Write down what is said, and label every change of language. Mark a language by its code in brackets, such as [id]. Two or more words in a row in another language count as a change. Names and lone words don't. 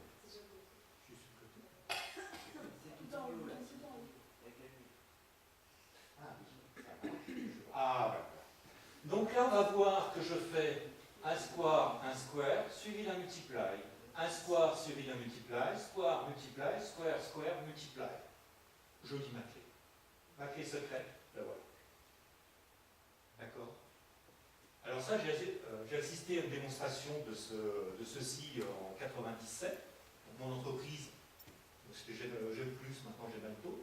[fr] Je suis sur le côté. Ah, donc là, on va voir que je fais un square, suivi d'un multiply. Un square suivi d'un [en] multiply, square, multiply, square, square, multiply. [fr] Je dis ma clé. Ma clé secrète, la voilà. D'accord? Alors ça, j'ai assisté à une démonstration de ceci en 97. Mon entreprise, c'était G+, maintenant Gemalto.